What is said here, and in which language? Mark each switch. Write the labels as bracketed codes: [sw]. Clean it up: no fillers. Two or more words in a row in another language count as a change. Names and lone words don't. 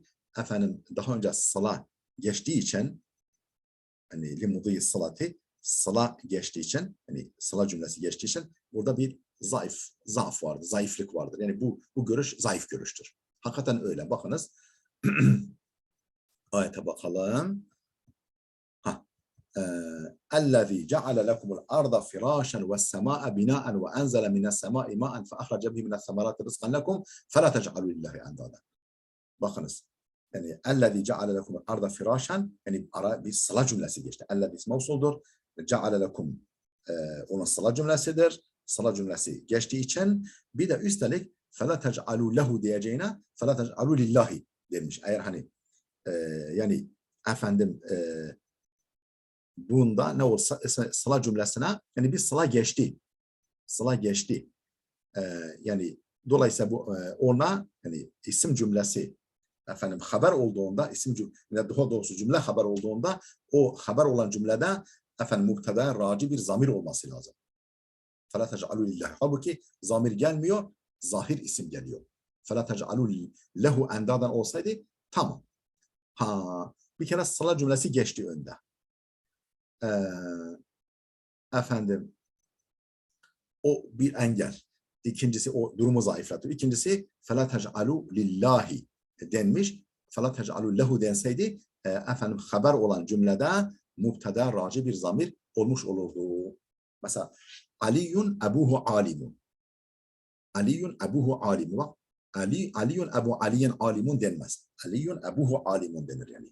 [tr] Efendim daha önce salat geçtiği için hani limudiyi salati sala geçtiği için hani sala cümlesi geçtiği için burada bir zaaf vardır, zayıflık vardır. Yani bu görüş zayıf görüştür. Hakikaten öyle. Bakınız ayete bakalım. [ar] اَلَّذ۪ي جَعَلَ لَكُمُ الْأَرْضَ فِرَاشًا وَالسَّمَاءَ بِنَاءً وَأَنْزَلَ مِنَ السَّمَاءِ مَاءً فَأَخْرَجَ بِهِ مِنَ الثَّمَرَاتِ رِزْقًا لَكُمْ فَلَا تَجْعَلُوا لِلّٰهِ اَنْدَادًا. [tr] Bakınız. Yani [ar] اَلَّذ۪ي جَعَلَ لَكُمُ الْأَرْضَ فِرَاشًا [tr] yani ara bir sıla cümlesi geçti. اَلَّذ۪ي mevsuldur. [ar] جَعَلَ لَكُمْ [tr] onun sıla cümlesidir. Sıla cümlesi geçtiği için bir de üstelik [ar] فَلَا تَجْعَلُوا لَهُ [tr] diyeceğine [ar] فَلَا تَجْعَلُوا لِلّٰهِ [tr] demiş. Eğer hani yani efendim bunda ne olsa sıla cümlesine yani bir sıla geçti. Sıla geçti. Yani dolayısıyla bu ona yani isim cümlesi efendim haber olduğunda isim cümle daha doğrusu cümle haber olduğunda o haber olan cümlede efendim mubtada raci bir zamir olması lazım. [ar] فَلَا تَجْعَلُوا لِلّٰهِ. [tr] Halbuki zamir gelmiyor, zahir isim geliyor. [ar] فَلَا تَجْعَلُوا لَهُ [tr] endadan olsaydı tamam. Bir kere sıla cümlesi geçti önde. Efendim o bir engel. İkincisi o durumu zayıflatıyor. İkincisi [ar] فَلَا تَجْعَلُوا لِلّٰهِ [tr] denmiş. [ar] فَلَا تَجْعَلُوا لَهُ [tr] denseydi efendim haber olan cümlede mubtada raci bir zamir olmuş olurdu. Mesela [ar] علي أبوه عالم. علي أبوه عالم. [tr] Bak, [ar] علي أبو علي عالم [tr] denmez. [ar] علي أبوه عالم [tr] denir yani.